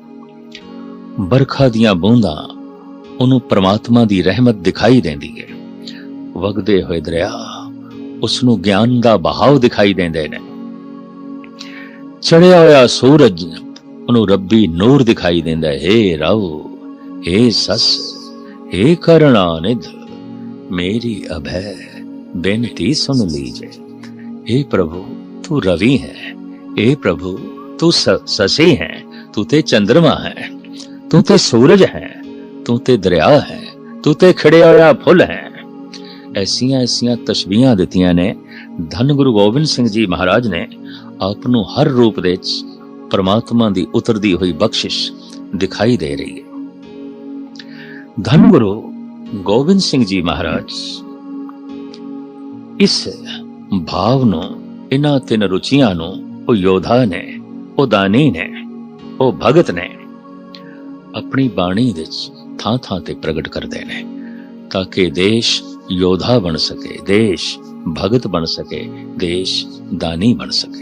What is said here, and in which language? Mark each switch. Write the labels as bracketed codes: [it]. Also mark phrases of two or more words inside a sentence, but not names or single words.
[pa] ਬਰਖਾ ਦੀਆਂ ਬੂੰਦਾਂ ਉਹਨੂੰ ਪ੍ਰਮਾਤਮਾ ਦੀ ਰਹਿਮਤ ਦਿਖਾਈ ਦਿੰਦੀ ਹੈ। ਵਗਦੇ ਹੋਏ ਦਰਿਆ ਉਸਨੂੰ ਗਿਆਨ ਦਾ ਬਹਾਵ ਦਿਖਾਈ ਦਿੰਦੇ ਨੇ। ਚੜਿਆ ਹੋਇਆ ਸੂਰਜ ਉਹਨੂੰ ਰੱਬੀ ਨੂਰ ਦਿਖਾਈ ਦਿੰਦਾ ਹੈ। ਹੇ ਰਉ, ਹੇ ਸਸ, [hi] हे करुणानिध मेरी अभय बेनती सुन लीजे। [pa] ਹੇ ਪ੍ਰਭੂ ਤੂ ਰਵਿ ਹੈ, ਹੇ ਪ੍ਰਭੂ ਤੂ ਸ਼ਸ਼ਿ ਹੈ, ਤੂ ਤੇ ਚੰਦਰਮਾ ਹੈ, ਤੂ ਤੇ ਸੂਰਜ ਹੈ, ਤੂ ਤੇ ਦਰਿਆ ਹੈ, ਤੂ ਤੇ ਖਿੜਿਆ ਹੋਇਆ ਫੁੱਲ ਹੈ। ਐਸੀਆਂ ਐਸੀਆਂ ਤਸ਼ਬੀਹਾਂ ਦਿੱਤੀਆਂ ਨੇ। ਧੰਨ ਗੁਰੂ ਗੋਬਿੰਦ ਸਿੰਘ ਜੀ ਮਹਾਰਾਜ ਨੇ ਆਪ ਨੂੰ ਹਰ ਰੂਪ ਦੇ ਪਰਮਾਤਮਾ ਦੀ ਉਤਰਦੀ ਹੋਈ ਬਖ਼ਸ਼ਿਸ਼ ਦਿਖਾਈ ਦੇ ਰਹੀ ਹੈ। ਧੰਨ ਗੁਰੂ ਗੋਬਿੰਦ ਸਿੰਘ ਜੀ ਮਹਾਰਾਜ ਇਸ ਭਾਵ ਨੂੰ, ਇਹਨਾਂ ਤਿੰਨ ਰੁਚੀਆਂ ਨੂੰ, ਉਹ ਯੋਧਾ ਨੇ, ਉਹ ਦਾਨੀ ਨੇ, ਉਹ ਭਗਤ ਨੇ, ਆਪਣੀ ਬਾਣੀ ਵਿੱਚ ਥਾਂ ਥਾਂ ਤੇ ਪ੍ਰਗਟ ਕਰਦੇ ਨੇ, ਤਾਂ ਕਿ ਦੇਸ਼ ਯੋਧਾ ਬਣ ਸਕੇ, ਦੇਸ਼ ਭਗਤ ਬਣ ਸਕੇ, ਦੇਸ਼ ਦਾਨੀ ਬਣ ਸਕੇ।